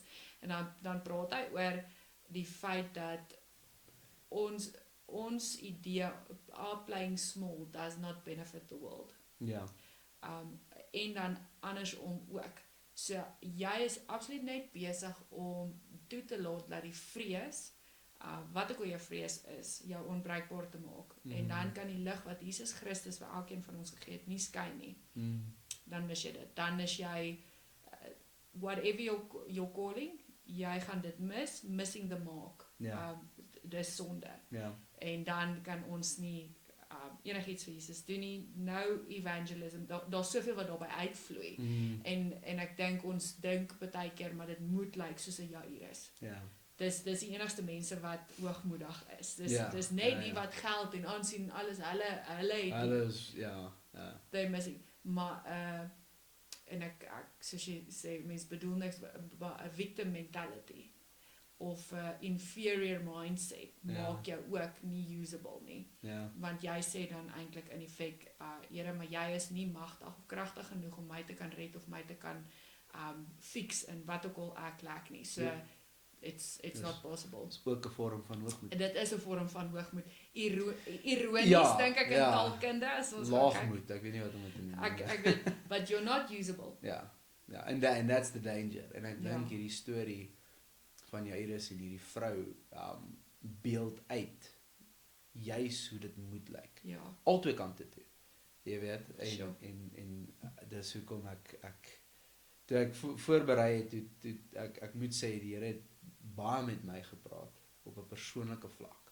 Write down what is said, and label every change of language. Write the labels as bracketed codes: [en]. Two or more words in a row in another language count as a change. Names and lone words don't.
[af] En dan praat hy oor die feit dat ons idee, [en] our playing small does not benefit the world. [af] En dan andersom ook. So jy is absoluut net besig om toe te laat dat die vrees, wat ook al jou vrees is, jou onbruikbaar te maak. En dan kan die lig wat Jesus Christus vir elkeen van ons gegee het, nie skyn nie. Dan mis jy dit. Dan is jy, [en] whatever your calling, [af] jy gaan dit [en] missing the mark. [af] Dis sonde. En dan kan ons nie enigiets vir Jesus doen nie. Nou evangelism, daar's soveel wat daarby uitvloei. En ek dink ons dink baie keer, maar dit moet lyk soos 'n Jairus. Dis die enigste mense wat hoogmoedig is. Dis net die wat geld en aansien alles, hulle het alles, [en] they're missing. [af] Maar en ek soos jy sê, mense bedoel niks, 'n [en] victim mentality. [af] of 'n [en] inferior mindset [af] Ja. maak jou ook nie usable nie. Ja. Want jy sê dan eintlik in effek, Here, maar jy is nie magtig of kragtig genoeg om my te kan red of my te kan fix in wat ook al ek lack nie. [en] So [af] Ja. [en] it's [af] Dis- [en] not possible. [af] Dit is ook 'n vorm van hoogmoed. Dit is 'n vorm van hoogmoed. Ironies Ja, dink ek in ja. taalkunde as ons gaan kyk. Laagmoed, ek weet nie wat om dit te noem. Ek weet, [en] but you're not usable. Ja. Ja, and that's the danger. [af] En ek Ja. dink hierdie storie van Jairus en hierdie vrou beeld uit juis hoe dit moet lyk. Ja. Albei kante toe. Jy weet, Sure. en dis hoekom ek toe ek voorberei het, toe ek moet sê die Here het baie met my gepraat op 'n persoonlike vlak.